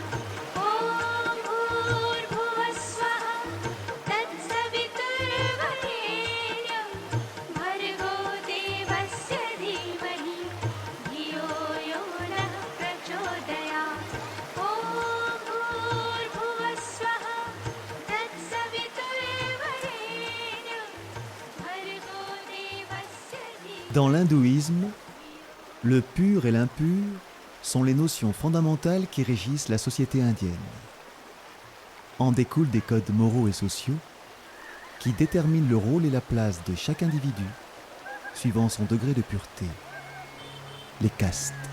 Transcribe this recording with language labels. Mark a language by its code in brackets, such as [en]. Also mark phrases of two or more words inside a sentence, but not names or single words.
[sa] ॐ भूर्भुवस्वः तत्सवितुर्वरेण्यं भर्गो देवस्य धीमहि धियो यो नः प्रचोदयात्। ॐ भूर्भुवस्वः तत्सवितुर्वरेण्यं भर्गो देवस्य धीमहि। [fr] Dans l'hindouisme, le pur et l'impur sont les notions fondamentales qui régissent la société indienne. En découlent des codes moraux et sociaux qui déterminent le rôle et la place de chaque individu suivant son degré de pureté, les castes.